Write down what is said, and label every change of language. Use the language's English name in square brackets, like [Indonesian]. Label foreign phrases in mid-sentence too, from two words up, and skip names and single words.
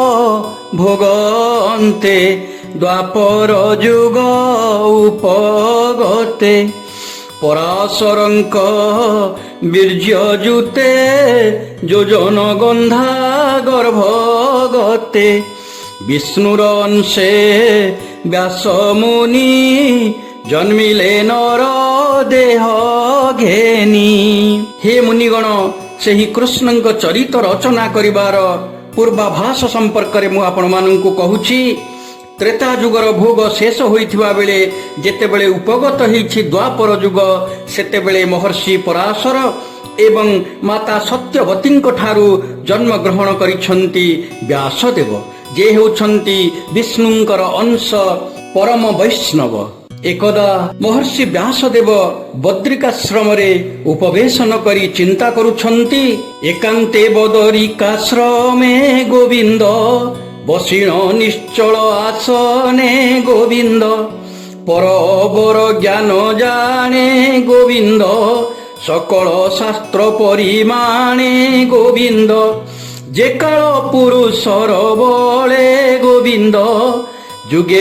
[Odia] ଭୋଗନ୍ତେ ଦ୍ୱାପର ଯୁଗ ଉପଗତେ ପରାଶରଙ୍କ ବୀର୍ଯ୍ୟଯୁତେ ଯୋଜନ ଗନ୍ଧା ଗର୍ଭଗତେ ବିଷ୍ଣୁର ଅଂଶେ ବ୍ୟାସ ମୁନି ଜନ୍ମିଲେ ନର ଦେହ ଘେନି। ହେ ମୁନିଗଣ, ସେହି କୃଷ୍ଣଙ୍କ ଚରିତ ରଚନା କରିବାର ପୂର୍ବାଭାସ ସମ୍ପର୍କ ରେ ମୁଁ ଆପଣ ମାନଙ୍କୁ କହୁଛି। ତ୍ରେତା ଯୁଗର ଭୋଗ ଶେଷ ହୋଇଥିବା ବେଳେ ଯେତେବେଳେ ଉପଗତ ହେଛି ଦ୍ୱାପର ଯୁଗ, ସେତେବେଳେ ମହର୍ଷି ପରାଶର ଏବଂ ମାତା ସତ୍ୟବତୀଙ୍କ ଠାରୁ ଜନ୍ମ ଗ୍ରହଣ କରିଛନ୍ତି ବ୍ୟାସଦେବ, ଯେ ହେଉଛନ୍ତି ବିଷ୍ଣୁଙ୍କର ଅଂଶ ପରମ ବୈଷ୍ଣବ। ଏକଦା ମହର୍ଷି ବ୍ୟାସଦେବ ବଦ୍ରିକାଶ୍ରମ ରେ ଉପବେଶନ କରି ଚିନ୍ତା କରୁଛନ୍ତି। ଏକାନ୍ତେ ବଦରିକାଶ୍ରମେ ଗୋବିନ୍ଦ ବସିଣ ନିଶ୍ଚଳ ଆସନେ ଗୋବିନ୍ଦ ପରବର ଜ୍ଞାନ ଜାଣେ ଗୋବିନ୍ଦ ସକଳ ଶାସ୍ତ୍ର ପରିମାଣେ ଗୋବିନ୍ଦ ଯେ କାଳ ପୁରୁଷର ବଳେ ଗୋବିନ୍ଦ ଯୁଗେ